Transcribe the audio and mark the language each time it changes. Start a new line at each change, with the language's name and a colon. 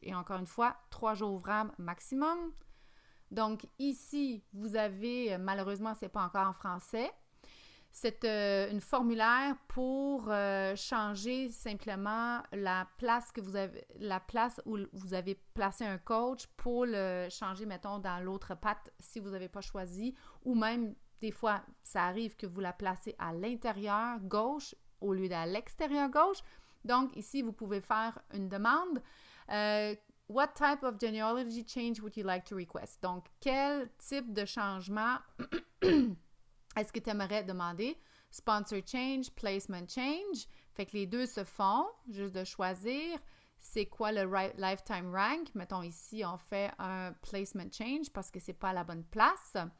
French: Et encore une fois, 3 jours ouvrables maximum. Donc, ici, vous avez, malheureusement, ce n'est pas encore en français, c'est une formulaire pour changer simplement la place où vous avez placé un coach pour le changer, mettons, dans l'autre patte si vous n'avez pas choisi, ou même des fois, ça arrive que vous la placez à l'intérieur gauche au lieu d'à l'extérieur gauche. Donc, ici, vous pouvez faire une demande.
English: What type of genealogy change would you like to request?
French: Donc, quel type de changement est-ce que tu aimerais demander?
English: Sponsor change, placement change.
French: Fait que les deux se font, juste de choisir c'est quoi le lifetime rank. Mettons ici, on fait un placement change parce que c'est pas à la bonne place.